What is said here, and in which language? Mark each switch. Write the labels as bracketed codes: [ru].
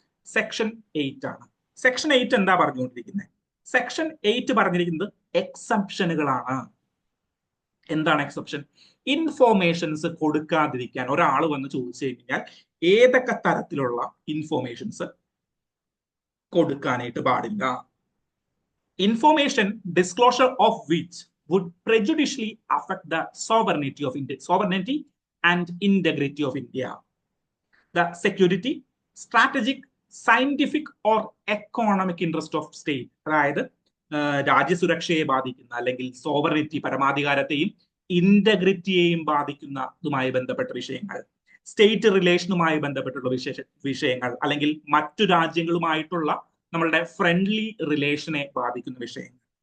[ml] Section 8 ആണ്. Section 8 എന്താ പറഞ്ഞുകൊണ്ടിരിക്കുന്നത്? സെക്ഷൻ 8 പറഞ്ഞിരിക്കുന്നത് എക്സെപ്ഷനുകളാണ്. എന്താണ് എക്സെപ്ഷൻ? ഇൻഫോർമേഷൻസ് കൊടുക്കാതിരിക്കാൻ ഒരാൾ വന്ന് ചോദിച്ചു കഴിഞ്ഞാൽ ഏതൊക്കെ തരത്തിലുള്ള ഇൻഫോർമേഷൻസ് കൊടുക്കാനായിട്ട് പാടില്ല. [en] Information disclosure of which would prejudicially affect the sovereignty and integrity of India, the security, strategic, scientific or economic interest of state. [ml] അതായത് രാജ്യസുരക്ഷയെ ബാധിക്കുന്ന അല്ലെങ്കിൽ സോവറിനിറ്റി, പരമാധികാരത്തെയും ഇന്റഗ്രിറ്റിയെയും ബാധിക്കുന്നതുമായി ബന്ധപ്പെട്ട വിഷയങ്ങൾ, സ്റ്റേറ്റ് റിലേഷനുമായി ബന്ധപ്പെട്ടുള്ള വിഷയങ്ങൾ, അല്ലെങ്കിൽ മറ്റു രാജ്യങ്ങളുമായിട്ടുള്ള നമ്മളുടെ ഫ്രണ്ട്ലി റിലേഷനെ ബാധിക്കുന്ന വിഷയങ്ങൾ.